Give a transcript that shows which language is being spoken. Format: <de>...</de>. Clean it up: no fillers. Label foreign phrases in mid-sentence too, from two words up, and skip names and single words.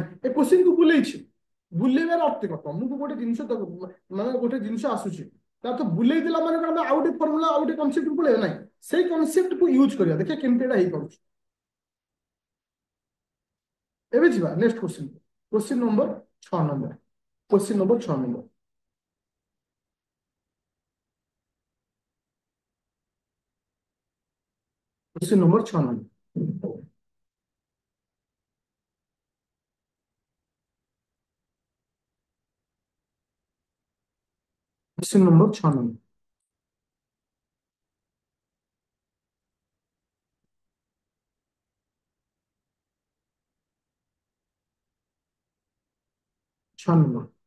<or>ଏ କୋଶ୍ଚିନ୍ କୁ ବୁଲେଇଛି, ବୁଲେଇବାର ଅର୍ଥ କଣ, ତମକୁ ଗୋଟେ ଜିନିଷ ମାନେ ଗୋଟେ ଜିନିଷ ଆସୁଛି, ତା ତ ବୁଲେଇ ଦେଲା ମାନେ କଣ ଆମେ ଆଉ ଗୋଟେ ଫର୍ମୁଲା ଆଉ ଗୋଟେ କନସେପ୍ଟ ବୁଲେଇବା ନାହିଁ, ସେଇ କନସେପ୍ଟ କୁ ୟୁଜ କରିବା, ଦେଖିବା କେମିତି ଏଟା ହେଇପାରୁଛି। ଏବେ ଯିବା</or> <en>next question, question number 6 number, question number 6 number, question number 6 number, question number 6 number, छह number।</en>